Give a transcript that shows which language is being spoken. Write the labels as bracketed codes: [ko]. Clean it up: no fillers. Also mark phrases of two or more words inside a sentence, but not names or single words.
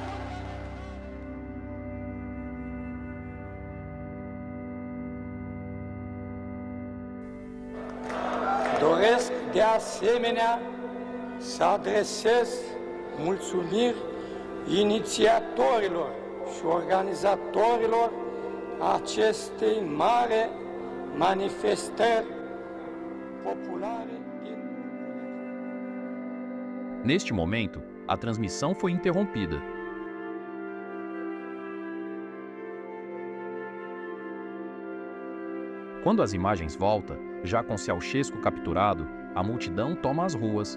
[ro] Doresc de asemenea să adresez mulțumiri inițiatorilor și organizatorilor acestei mari manifestări populare din... [pt] Neste momento, a transmissão foi interrompida. Quando as imagens voltam, já com Ceaușescu capturado, a multidão toma as ruas.